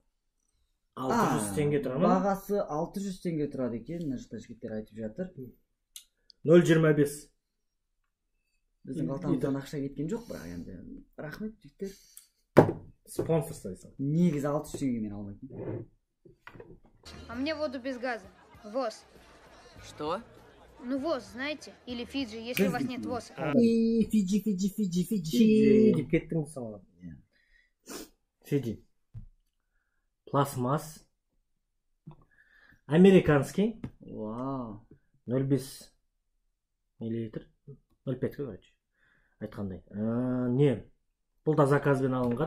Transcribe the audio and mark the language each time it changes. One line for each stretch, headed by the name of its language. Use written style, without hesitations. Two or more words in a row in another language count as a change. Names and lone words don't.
Kazakh: 600 теңге тұрады ма? Бағасы 600 теңге тұрады екен, мына жақта жігіттер айтып жатыр. 0,25. Біздің қалтамыздан ақша кеткен жоқ, бірақ енді рахмет жігіттер. Спонсор сайсың. Негізі 600 теңгемен алмайтын.
Russian: А мне воду без газа. ВОЗ. Что? Ну ВОЗ, знаете? Или Фиджи, если у вас нет ВОЗа.
Kazakh: Фиджи деп кеттің саған. Фиджи.
Russian: Пластмасс. Американский. Вау. 0,5 миллилитр. 0,5 короче.
Kazakh: Айтқандай. Не? Бұл да заказбен алынған.